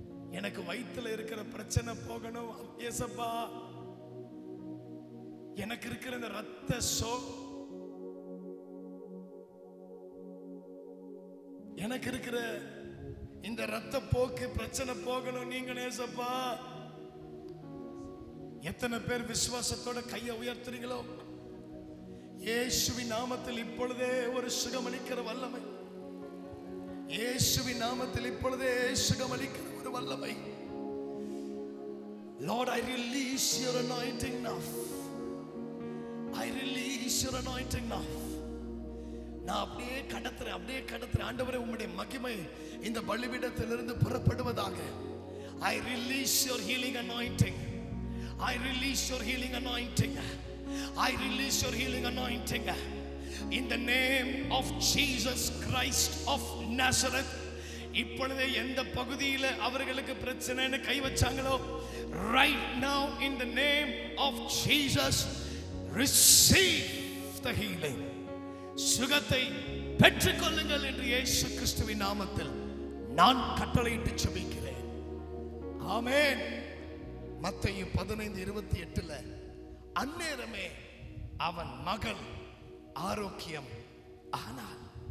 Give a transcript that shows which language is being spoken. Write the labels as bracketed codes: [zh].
[ta] எனக்கு வயித்துல இருக்கிற பிரச்சனை போகணும் ஏசப்பா, எனக்கு இருக்கிற இந்த ரத்த எனக்கு இருக்கிற இந்த ரத்த போக்கு பிரச்சனை போகணும் நீங்க ஏசப்பா. எத்தனை பேர் விசுவாசத்தோட கையை உயர்த்துறீங்களோ? இயேசுவின் நாமத்தில் இப்பொழுதே ஒரு சுகமளிக்கிற வல்லமை, இயேசுவின் நாமத்தில் இப்பொழுதே சுகமளிக்கிற ஒரு வல்லமை. [en] Lord, I release your anointing now. I release your anointing now. [ta] நான் அப்படியே கடத்துறேன் ஆண்டவரே, உம்முடைய மகிமை இந்த பலிபீடத்திலிருந்து புறப்படுவதாக. [en] I release your healing anointing. I release your healing anointing. I release your healing anointing. In the name of Jesus Christ of Nazareth. [ta] இப்பொழுதே எந்த பகுதியில் அவர்களுக்கு பிரச்சனைன்னு கை வச்சாங்களோ, [en] right now in the name of Jesus, receive the healing. [ta] சுகத்தை பெற்றுக்கொள்ளுங்கள் என்று இயேசு கிறிஸ்துவின் நாமத்தில் நான் கட்டளையிட்டு ஜெபிக்கிறேன். ஆமென். மத்தேயு 15:28 அந்நேரமே அவன் மகள் ஆரோக்கியம் ஆனாள்.